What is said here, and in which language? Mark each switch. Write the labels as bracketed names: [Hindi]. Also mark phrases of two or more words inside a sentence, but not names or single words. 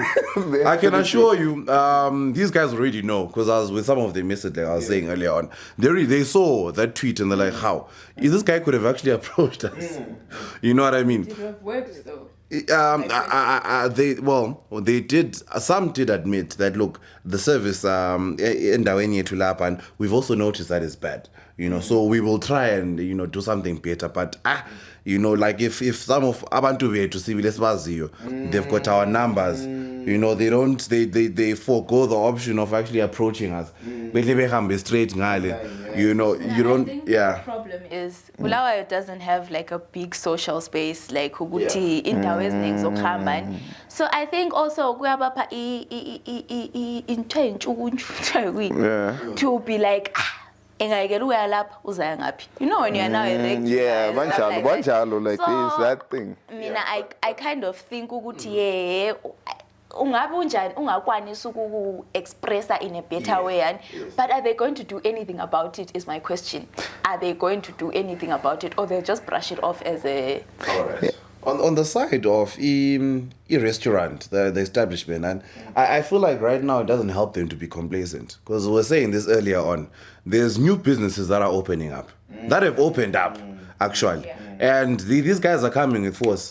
[English] I can assure you, these guys already know, because I was with some of them yesterday, I was saying earlier on, they saw that tweet and they're like, how? This guy could have actually approached us. You know what I mean? Did it have worked though? They did. Some did admit that. Look, the service [North Ndebele] endaweni yethu lapha, [English] and we've also noticed that it's bad. So we will try and do something better. But like if some of [North Ndebele] abantu bethu [English] civil esibaziyo, they've got our numbers. They don't. They forego the option of actually approaching us. [North Ndebele] Behle behambe straight ngale. [English] You don't. The problem is Bulawayo doesn't have like a big social space like Huguti [North Ndebele] indawo eziningi zokuhamba. [English] So I think also kuyabapha to be like [North Ndebele] engayekela uya lapha uzaya ngaphi. [English] When you are now banjalo like this that thing. Mina I kind of think [North Ndebele] ukuthi ungabe unjani ungakwanisa uku-expressa [English] in a better way, but are they going to do anything about it is my question. Are they going to do anything about it, or they'll just brush it off as a... All right. On the side of a restaurant, the establishment, and I feel like right now it doesn't help them to be complacent, because we were saying this earlier on, there's new businesses that are opening up, that have opened up actually, and these guys are coming with force.